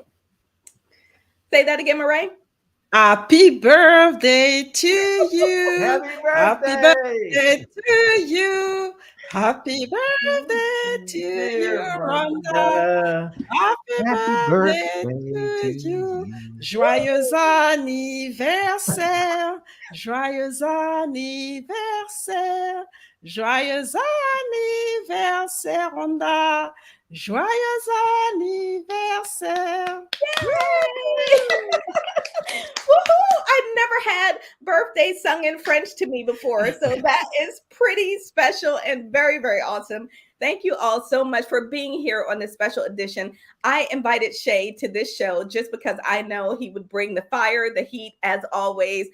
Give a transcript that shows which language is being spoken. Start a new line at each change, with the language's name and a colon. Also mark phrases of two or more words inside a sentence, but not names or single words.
English: Say that again, Mireille. Happy birthday to you. Happy birthday. Happy birthday to you. Happy birthday to you, Rhonda. Happy birthday to you.
French: Joyeux anniversaire. Joyeux anniversaire. Joyeux anniversaire, Rhonda. Joyeux anniversaire. Woohoo!
English: I've never had birthday sung in French to me before. So that is pretty special and very, very awesome. Thank you all so much for being here on this special edition. I invited Shay to this show just because I know he would bring the fire, the heat, as always.